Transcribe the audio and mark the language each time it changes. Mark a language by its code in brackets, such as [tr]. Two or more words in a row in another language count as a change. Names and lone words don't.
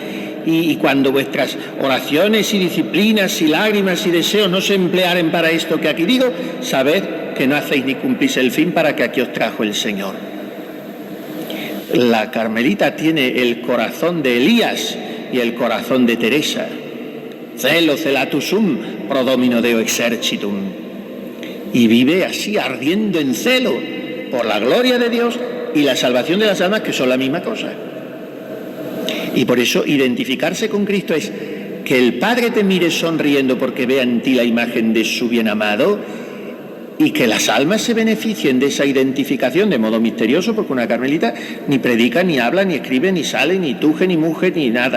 [es] Y cuando vuestras oraciones y disciplinas y lágrimas y deseos no se emplearen para esto que aquí digo, sabed que no hacéis ni cumplís el fin para que aquí os trajo el Señor. La carmelita tiene el corazón de Elías y el corazón de Teresa. [la] Celo celatus sum pro domino Deo exercitum. [es] Y vive así, ardiendo en celo por la gloria de Dios y la salvación de las almas, que son la misma cosa. Y por eso identificarse con Cristo es que el Padre te mire sonriendo porque vea en ti la imagen de su bien amado, y que las almas se beneficien de esa identificación de modo misterioso, porque una carmelita ni predica, ni habla, ni escribe, ni sale, ni tuje, ni mujer, ni nada.